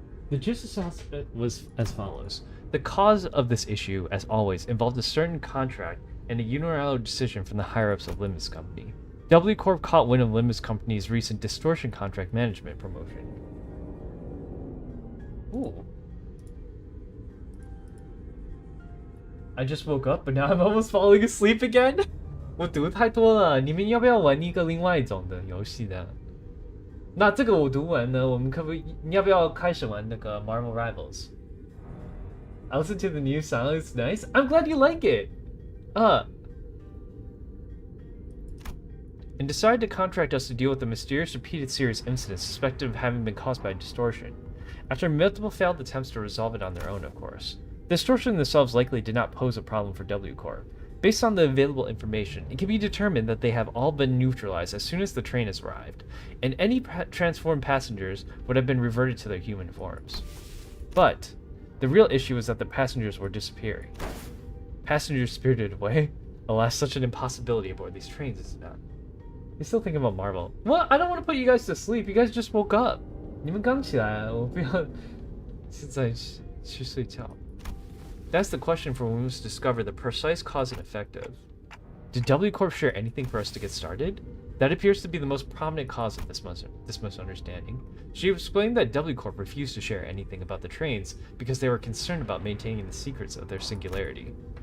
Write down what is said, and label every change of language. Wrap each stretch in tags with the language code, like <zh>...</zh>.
<en>The gist was as follows. The cause of this issue, as always, involved a certain contract and a unilateral decision from the higher-ups of Limbus Company. W Corp caught wind of Limbus Company's recent distortion contract management promotion. Ooh. I just woke up, but now I'm almost falling asleep again.</en> <zh>我读太多了，你们要不要玩一个另外一种的游戏的？那这个我读完了，我们可不可以？你要不要开始玩那个 Marvel Rivals?</zh> <en>I listened to the new song. It's nice. I'm glad you like it. And decided to contract us to deal with the mysterious repeated series incidents suspected of having been caused by distortion. After multiple failed attempts to resolve it on their own, of course. Distortion themselves likely did not pose a problem for W Corp. Based on the available information, it can be determined that they have all been neutralized as soon as the train has arrived, and any transformed passengers would have been reverted to their human forms. But the real issue is that the passengers were disappearing. Passengers spirited away? Alas, such an impossibility aboard these trains, is it not? You're still thinking about Marvel. What? I don't want to put you guys to sleep. You guys just woke up.</en> <zh>你们刚起来，我不要现在去睡觉。</zh> <en>That's the question for when we must discover the precise cause and effect of. Did W Corp share anything for us to get started? That appears to be the most prominent cause of this misunderstanding. She explained that W Corp refused to share anything about the trains because they were concerned about maintaining the secrets of their singularity.</en>